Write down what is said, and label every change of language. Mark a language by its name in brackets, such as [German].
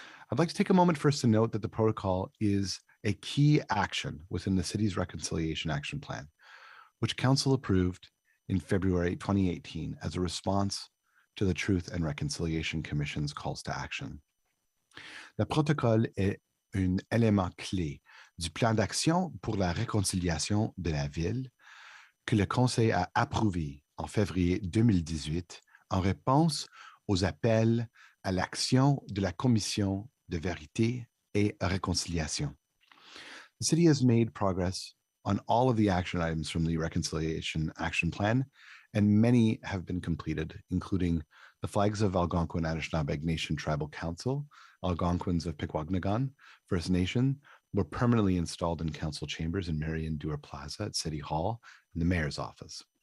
[English] I'd like to take a moment first to note that the protocol is a key action within the city's Reconciliation Action Plan, which Council approved in February 2018 as a response to the Truth and Reconciliation Commission's calls to action. [French] Le protocole est un élément clé du plan d'action pour la réconciliation de la ville que le Conseil a approuvé en février 2018 en réponse aux appels à l'action de la Commission de vérité et réconciliation. [English] The city has made progress on all of the action items from the Reconciliation Action Plan, and many have been completed, including the flags of Algonquin Anishinaabe Nation Tribal Council, Algonquins of Pikwakanagan First Nation, were permanently installed in council chambers in Marion Dewar Plaza at City Hall and the mayor's office.